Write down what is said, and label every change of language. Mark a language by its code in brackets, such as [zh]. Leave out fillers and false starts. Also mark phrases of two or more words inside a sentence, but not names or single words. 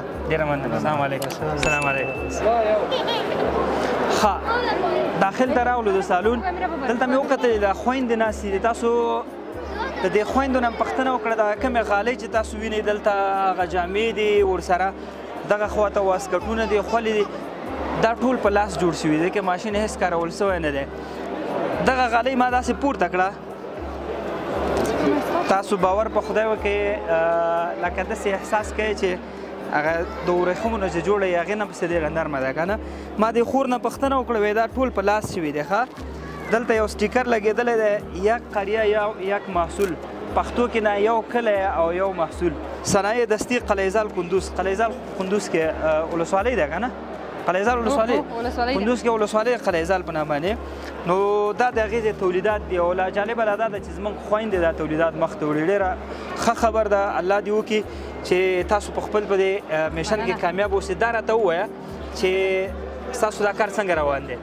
[ps] ډېره مننه [ar] السلام علیکم السلام علیکم [ps] ښه داخل ته راغلو د سالون دلته مې وکتل د خویندې ناستې دي تاسو د دې خویندو نه پوښتنه وکړه د کومې غالۍ چې تاسو وینئ دلته هغه جامې دي ورسره دغه خواته واسکټونه دي خولې دي دا ټول په لاس جوړ شوي دي که ماشین هېڅ کارول شوی نه دی دغه غالۍ ما داسې پورته کړه تاسو باور په خدای وکړئ لکه داسې احساس کوئ چې هغه د ورېښمو نه چې جوړه یې هغې نه پسې ډېره نرمه ده که نه ما دې خور نه پوښتنه وکړه وایي دا ټول په لاس شوي دی ښه دلته یو سټیکر لګېدلی دی [fa] یک قریه یک محصول [ps] پښتو کې نه یو کلی او یو محصول [fa] صنایع دستي [ps] قلیزال کندوز قلیزال کندوز کې ولسوالۍ ده که نه قلیزال ولسوالۍ کندوز کې ولسوالۍ قلیزال په نامه باندې نو دا د هغې د تولیدات دي او لا جالبه لا دا ده چې زموږ خویندې دا تولیدات مخته وړي ډېره ښه خبر ده الله دې وکړي چې تاسو په خپل په دې میشن کې کامیاب اوسئ دا راته ووایه چې ستاسو دا کار څنګه روان دی